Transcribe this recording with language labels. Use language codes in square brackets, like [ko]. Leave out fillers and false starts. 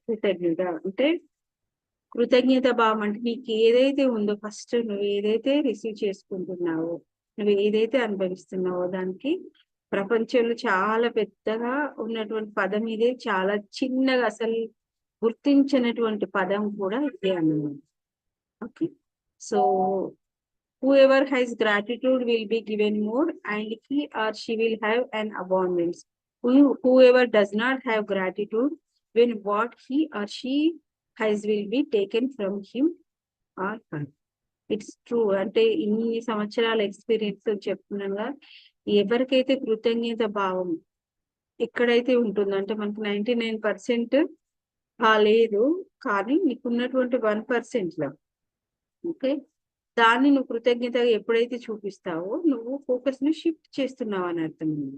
[te] కృతజ్ఞత అంటే, కృతజ్ఞత భావం అంటే నీకు ఏదైతే ఉందో ఫస్ట్ నువ్వు ఏదైతే రిసీవ్ చేసుకుంటున్నావో, నువ్వు ఏదైతే అనుభవిస్తున్నావో దానికి ప్రపంచంలో చాలా పెద్దగా ఉన్నటువంటి పదం ఇదే, చాలా చిన్నగా అసలు గుర్తించినటువంటి పదం కూడా ఇదే అన్నమాట. [en] Okay, so whoever has gratitude will be given more and he or she will have an abundance. Whoever does not have gratitude, when what he or she has will be taken from him or her. It's true. [te] అంటే ఇన్ని సంవత్సరాల experience చెప్తున్నాగా, ఎవరికైతే కృతజ్ఞత భావం ఎక్కడైతే ఉంటుందో, అంటే మనకు 99% లేదు, కానీ నీకున్నటువంటి 1%లో ఓకే దాన్ని నువ్వు కృతజ్ఞతగా ఎప్పుడైతే చూపిస్తావో నువ్వు ఫోకస్ ని షిఫ్ట్ చేస్తున్నావు అని అర్థం.